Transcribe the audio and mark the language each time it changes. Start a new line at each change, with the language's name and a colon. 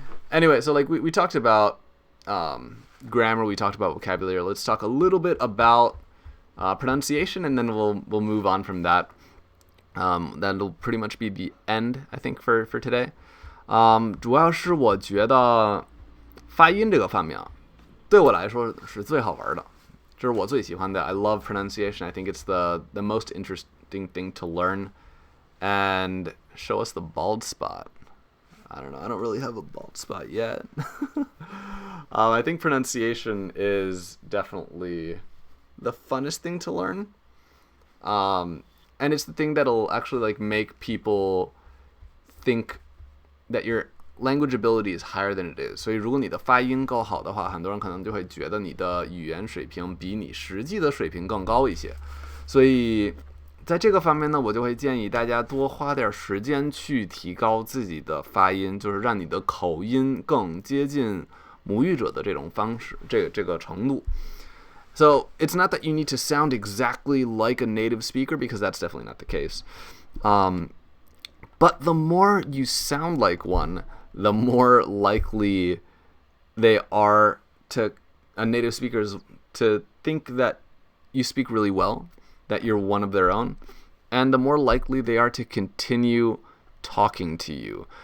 English: Anyway, so like we talked about grammar, we talked about vocabulary. Let's talk a little bit about pronunciation, and then we'll move on from that. That'll pretty much be the end, I think, for today.
Chinese: 主要是我觉得发音这个方面对我来说是最好玩的，这是我最喜欢的。
English: I love pronunciation. I think it's the most interesting thing to learn. And show us the bald spot. I don't know. I don't really have a bald spot yet. I think pronunciation is definitely the funnest thing to learn. And it's the thing that'll actually like make people think that your language ability is higher than it is.
Chinese: 所以如果你的发音够好的话，很多人可能就会觉得你的语言水平比你实际的水平更高一些。所以在这个方面呢，我就会建议大家多花点时间去提高自己的发音，就是让你的口音更接近母语者的这种方式，这个程度。
English: So it's not that you need to sound exactly like a native speaker, because that's definitely not the case. But the more you sound like one, the more likely they are to native speakers to think that you speak really well, that you're one of their own, and the more likely they are to continue talking to you.